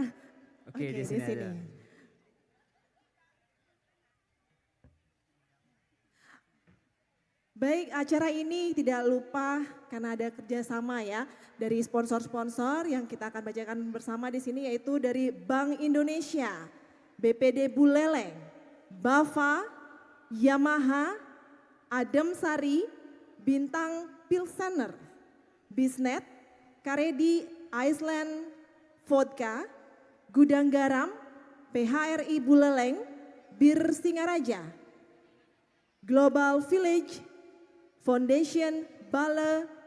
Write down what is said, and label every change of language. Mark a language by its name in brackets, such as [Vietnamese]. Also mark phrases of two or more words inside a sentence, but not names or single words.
[Indonesian] Oke, di sini ada. Baik, acara ini tidak lupa karena ada kerjasama ya dari sponsor-sponsor yang kita akan bacakan bersama di sini yaitu dari Bank Indonesia, BPD Buleleng, Bafa, Yamaha, Adem Sari, Bintang Pilsener, Bisnet, Karedi Iceland Vodka, Gudang Garam, PHRI Buleleng, Bir Singaraja, Global Village, Foundation Bale